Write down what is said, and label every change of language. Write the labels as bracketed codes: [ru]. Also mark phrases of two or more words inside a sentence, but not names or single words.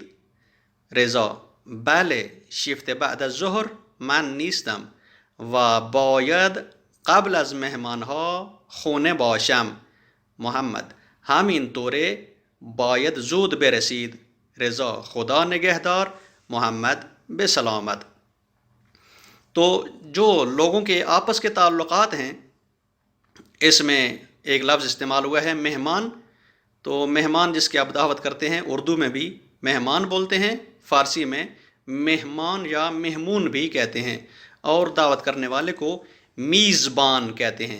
[fa] رضا: بله، شفت بعد از ظهر من نیستم و باید قبل از مهمانها خونه باشم. محمد: همین طوره باید زود برسید. رضا: خدا نگہدار. محمد: بے سلامت. [ur] تو جو لوگوں کے آپس کے تعلقات ہیں، اس میں ایک لفظ استعمال ہوا ہے مہمان. تو مہمان جس کی آپ دعوت کرتے ہیں، اردو میں بھی مہمان بولتے ہیں، فارسی میں مہمان یا مہمون بھی کہتے ہیں، اور دعوت کرنے والے کو میزبان کہتے ہیں.